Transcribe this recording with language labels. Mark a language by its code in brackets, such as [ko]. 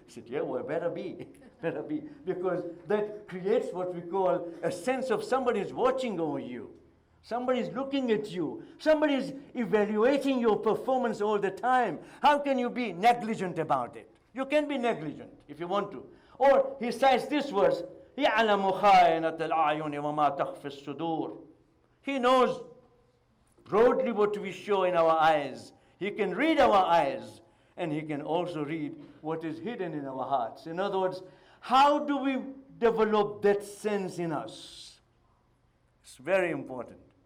[en] I said, yeah, well, better be. Better be. Because that creates what we call a sense of somebody is watching over you. Somebody is looking at you. Somebody is evaluating your performance all the time. How can you be negligent about it? You can be negligent if you want to. Or he cites this verse, [ar] يَعْلَمُ خَائِنَةَ الْأَعْيُنِ وَمَا تَخْفِي الصُّدُورِ. [en] He knows broadly what we show in our eyes. He can read our eyes, and he can also read what is hidden in our hearts. In other words, how do we develop that sense in us? It's very important.